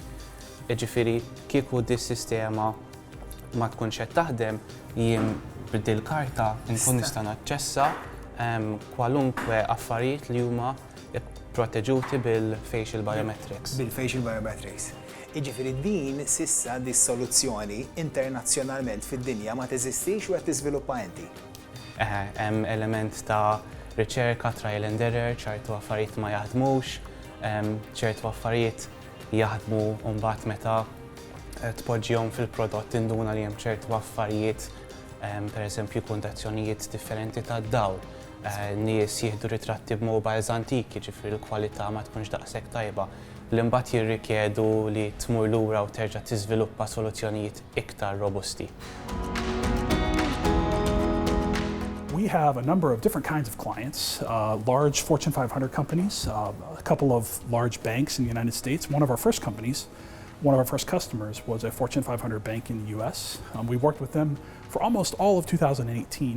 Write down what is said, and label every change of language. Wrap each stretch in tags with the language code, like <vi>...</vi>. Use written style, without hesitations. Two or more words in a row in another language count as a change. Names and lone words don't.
<mt>Jiġifieri kieku dis-sistema ma tkunx qed taħdem jien b'dil karta nkun nista' naċċessa kwalunkwe affarijiet li huma proteġuti bil-</mt> <en>facial biometrics.</en> <mt>Bil-</mt> <en>facial biometrics.</en> <mt>Iġifieri din sissa di soluzzjoni internazzjonalment fid-dinja ma teżistix u qed tiżviluppa inti. Hemm element ta' riċerka,</mt> <en>trial and error,</en> <mt>ċertu affarijiet ma jaħdmux, ċertu affarijiet jaħdmu mbagħad meta tpoġġihom fil-prodott induna li hemm ċertu affarijiet, pereżempju kundazzjonijiet differenti tad-dawl. Nies jieħdu ritratti b'mobiles antiki, ġifieri l-kwalità ma tkunx daqshekk tajba. Li mbagħad jirrikjedu li tmur lura u terġa' tiżviluppa soluzzjonijiet iktar robusti.</mt> <en>We have a number of different kinds of clients, large Fortune 500 companies, a couple of large banks in the United States. One of our first customers was a Fortune 500 bank in the US. We worked with them for almost all of 2018.</en>